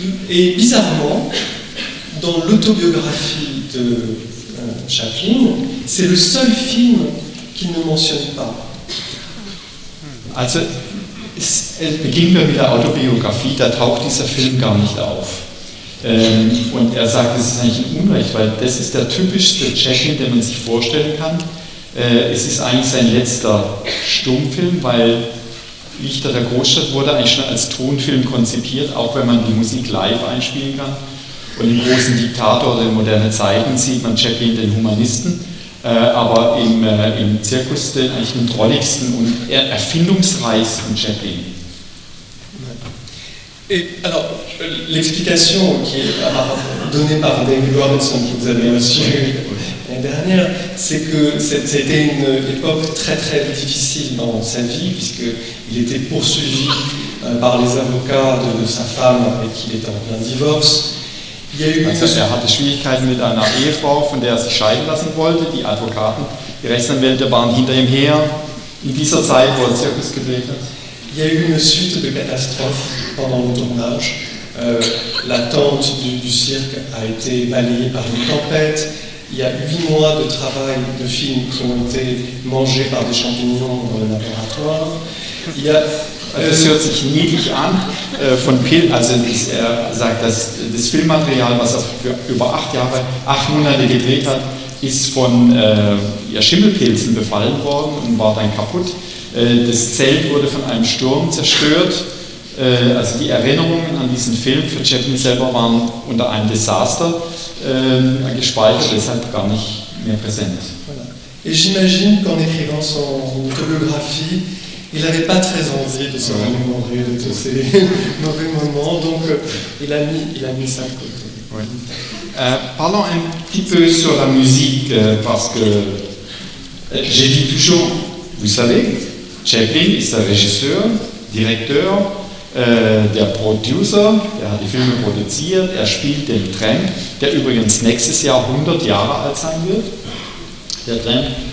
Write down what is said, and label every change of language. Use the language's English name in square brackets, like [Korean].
[French] Et bizarrement, dans l'autobiographie de Chaplin, c'est le seul film qu'il ne mentionne pas. [German] Also, beginnen wir mit der Autobiografie, da taucht dieser Film gar nicht auf. Und er sagt, das ist eigentlich ein Unrecht, weil das ist der typischste Chaplin, den man sich vorstellen kann. Es ist eigentlich sein letzter Stummfilm, weil Lichter der Großstadt wurde eigentlich schon als Tonfilm konzipiert, auch wenn man die Musik live einspielen kann. Und im großen Diktator oder in moderne Zeiten sieht man Chaplin den Humanisten, aber im Zirkus eigentlich den drolligsten und erfindungsreichsten Chaplin. [French] Et alors, l'explication qui est donnée par David Robinson, que vous avez reçu l'année dernière, c'est que c'était une époque très très difficile dans sa vie, puisqu'il était poursuivi par les avocats de sa femme avec qui il était en plein divorce. [German] Also er hatte Schwierigkeiten mit einer Ehefrau, von der er sich scheiden lassen wollte. Die Advokaten, die Rechtsanwälte waren hinter ihm her. In dieser Zeit, wo er Zirkus gedreht hat. [French] Il y a eu une suite de catastrophes pendant le tournage. La tente du cirque a été balayée par une tempête. Il y a 8 mois de travail de films qui ont été mangés par des champignons dans le laboratoire. [German] Das hört sich niedlich an. Also er sagt, dass das Filmmaterial, was er für über 8 Monate gedreht hat, ist von Schimmelpilzen befallen worden und war dann kaputt. Das Zelt wurde von einem Sturm zerstört. Also die Erinnerungen an diesen Film für Chaplin selber waren unter einem Desaster gespeichert, deshalb gar nicht mehr präsent. [French] Et j'imagine qu'en écrivant son autobiographie, il n'avait pas très envie de se remémorer de tous ces mauvais moments, donc il a mis ça de côté. Oui. Parlons un petit peu sur la musique, parce que j'ai dit toujours, vous savez, [German] Chaplin ist der Regisseur, Direktor, der Producer, der hat die Filme produziert, er spielt den Tramp, der übrigens nächstes Jahr 100 Jahre alt sein wird, der Tramp.